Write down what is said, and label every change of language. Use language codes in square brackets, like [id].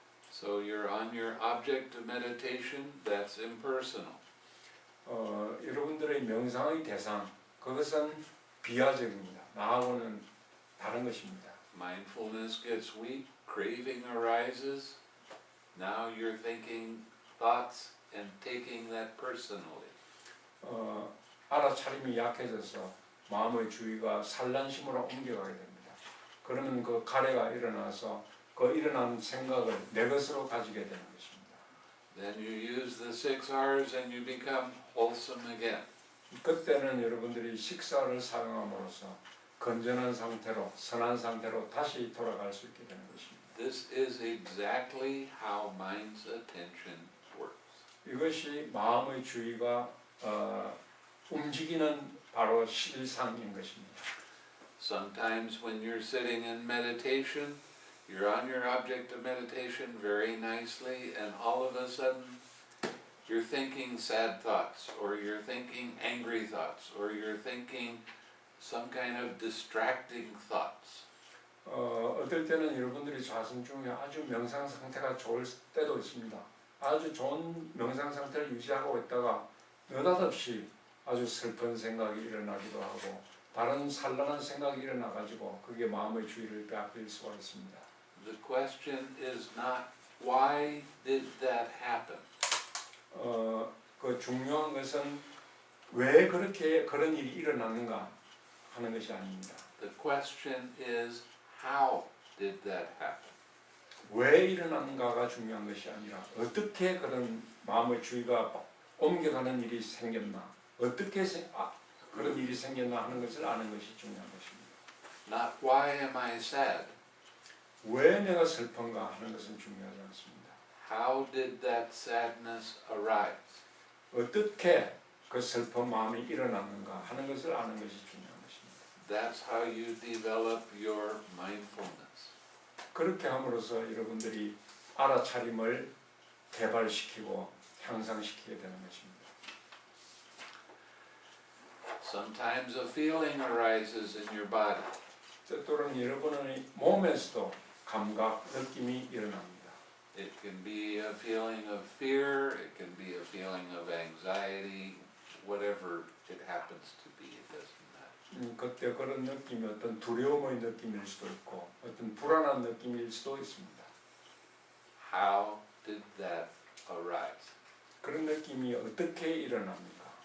[en] So you're on your object of meditation, that's impersonal. [ko] 여러분들의 명상의 대상 그것은 비아적입니다. 나하고는 다른 것입니다. [en] Mindfulness gets weak, craving arises. Now you're thinking thoughts and taking that personally. [ko] 알아차림이 약해져서 마음의 주의가 산란심으로 옮겨가게 됩니다. 그러면 그 가래가 일어나서 그 일어난 생각을 내 것으로 가지게 되는 것입니다. [en] Then you use the 6 R's and you become wholesome again. [ko] 그때는 여러분들이 식사를 사용함으로써 건전한 상태로 선한 상태로 다시 돌아갈 수 있게 되는 것입니다. [en] This is exactly how mind's attention works. [ko] 이것이 마음의 주의가 움직이는 바로 실상인 것입니다. [en] Sometimes when you're sitting in meditation, you're on your object of meditation very nicely, and all of a sudden you're thinking sad thoughts, or you're thinking angry thoughts, or you're thinking some kind of distracting thoughts. [ko] 어떨 때는 여러분들이 자신 중에 아주 명상 상태가 좋을 때도 있습니다. 아주 좋은 명상 상태를 유지하고 있다가 느닷없이 아주 슬픈 생각이 일어나기도 하고 다른 산란한 생각이 일어나가지고 그게 마음의 주의를 빼앗길 수가 있습니다. [en] The question is not why did that happen? [ko] 그 중요한 것은 왜 그렇게 그런 일이 일어났는가 하는 것이 아닙니다. [en] The question is how did that happen? [ko] 왜 일어났는가가 중요한 것이 아니라 어떻게 그런 마음의 주의가 옮겨가는 일이 생겼나 어떻게 그런 일이 생겼나 하는 것을 아는 것이 중요한 것입니다. [en] Not why am I sad? [ko] 왜 내가 슬픈가 하는 것은 중요하지 않습니다. [en] How did that sadness arise? [ko] 어떻게 그 슬픈 마음이 일어났는가 하는 것을 아는 것이 중요한 것입니다. [en] That's how you develop your mindfulness. [ko] 그렇게 함으로써 여러분들이 알아차림을 개발시키고 향상시키게 되는 것입니다. [en] Sometimes a feeling arises in your body. [ko] 때때로는 여러분의 몸에서도 감각, 느낌이 일어납니다. [en] It can be a feeling of fear, it can be a feeling of anxiety, whatever it happens to be, it doesn't matter. [ko] 그때 그런 느낌이 어떤 두려움의 느낌일 수도 있고 어떤 불안한 느낌일 수도 있습니다. [en] How did that arise? [ko] 그런 느낌이 어떻게 일어납니까?